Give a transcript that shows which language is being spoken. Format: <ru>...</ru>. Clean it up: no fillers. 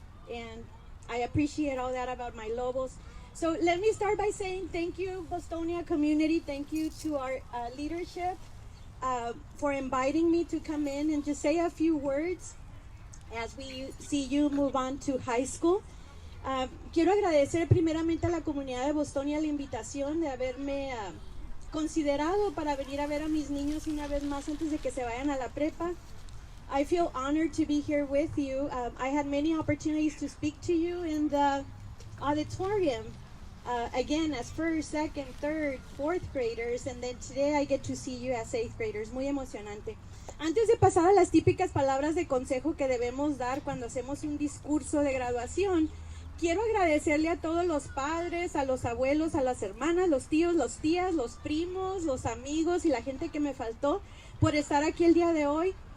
<en>And I appreciate all that about my Lobos. So let me start by saying thank you, Bostonia community. Thank you to our leadership for inviting me to come in and just say a few words as we see you move on to high school.</en> <es>Quiero agradecer primeramente a la comunidad de Bostonia la invitación de haberme considerado para venir a ver a mis niños una vez más antes de que se vayan a la prepa.</es> <en>I feel honored to be here with you. I had many opportunities to speak to you in the auditorium, again as first, second, third, fourth graders, and then today I get to see you as eighth graders.</en> <es>Muy emocionante. Antes de pasar a las típicas palabras de consejo que debemos dar cuando hacemos un discurso de graduación, quiero agradecerle a todos los padres, a los abuelos, a las hermanas, los tíos, los tías, los primos, los amigos y la gente que me faltó por estar aquí el día de hoy.</es>